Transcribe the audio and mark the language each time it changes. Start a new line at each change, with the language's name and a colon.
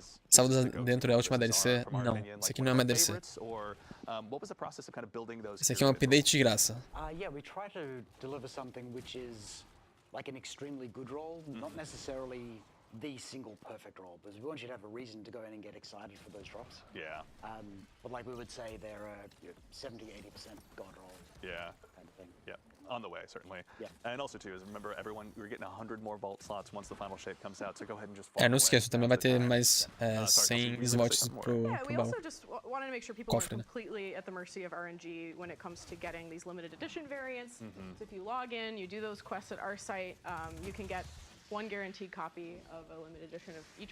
Portuguese: Sábado Dentro é a última DLC? Não, isso aqui não é uma DLC. Esse aqui é um update de graça.
English: Yeah, we try to deliver something which is like an extremely good role, not necessarily the single perfect role, because we want you to have a reason to go in and get excited for those drops. Yeah. But like we would say, they're a 70-80% god roll. Yeah. Kind of thing. Yeah. On the way, certainly. Yeah. And also too, is remember everyone, we're getting 100 more vault slots once the final shape comes out, so go ahead and just follow
Portuguese: Não esqueça, também vai ter mais 100 slots pro
English: We
Portuguese: baú.
English: also just wanted to make sure people aren't completely at the mercy of RNG when it comes to getting these limited edition variants. So if you log in, you do those quests at our site, you can get one guaranteed copy of a limited edition of each